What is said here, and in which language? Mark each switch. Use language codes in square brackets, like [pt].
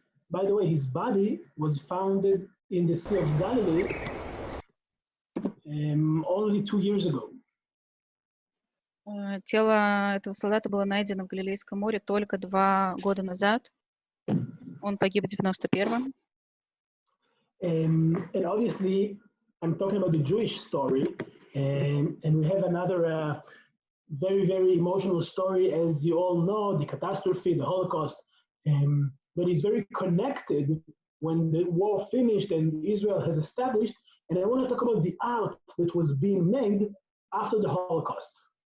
[en] By the way, his body was found in the Sea of Galilee only 2 years ago. [ru] Тело этого солдата было найдено в Галилейском море только 2 года назад. Он погиб в 91-м. [en] And obviously, I'm talking about the Jewish story, and we have another very, very emotional story, as you all know, the catastrophe, the Holocaust, but it's very connected when the war finished and Israel has established, and I want to talk about the art that was being made after the Holocaust.